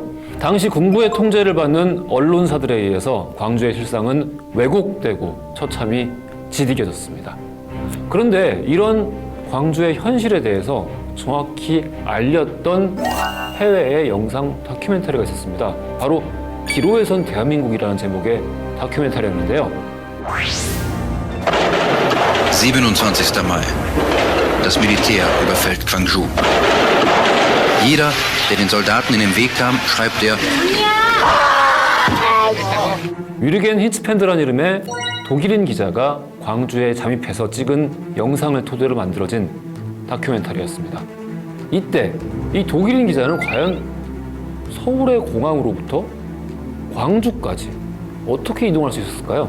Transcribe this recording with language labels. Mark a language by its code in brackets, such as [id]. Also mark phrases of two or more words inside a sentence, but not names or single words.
[ko] 당시 군부의 통제를 받는 언론사들에 의해서 광주의 실상은 왜곡되고 처참히 지디겨졌습니다. 그런데 이런 광주의 현실에 대해서 정확히 알렸던 해외의 영상 다큐멘터리가 있었습니다. 바로 기로에선 대한민국이라는 제목의 다큐멘터리였는데요. [de] 27. Mai. Das Militär überfällt Gwangju. Jeder, der den Soldaten in den Weg kam, schreibt der [ko] 위르겐 히츠펜드라는 이름의 독일인 기자가 광주에 잠입해서 찍은 영상을 토대로 만들어진 다큐멘터리였습니다. 이때 이 독일인 기자는 과연 서울의 공항으로부터 광주까지 어떻게 이동할 수 있었을까요?